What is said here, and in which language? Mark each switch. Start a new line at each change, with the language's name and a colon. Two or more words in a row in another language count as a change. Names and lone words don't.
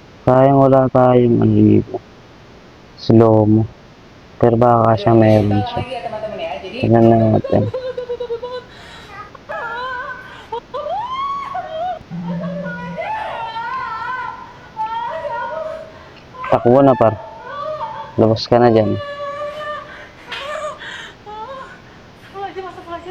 Filipino: Sayang wala tayong ano dito. Slow mo. Pero baka siya Ito meron lang siya.
Indonesian: lagi ya teman-teman ya. Jadi
Filipino: Tingnan natin. Takbo na par. Labas ka na dyan.
Arabic: Astagfirullahaladzim, astagfirullahaladzim.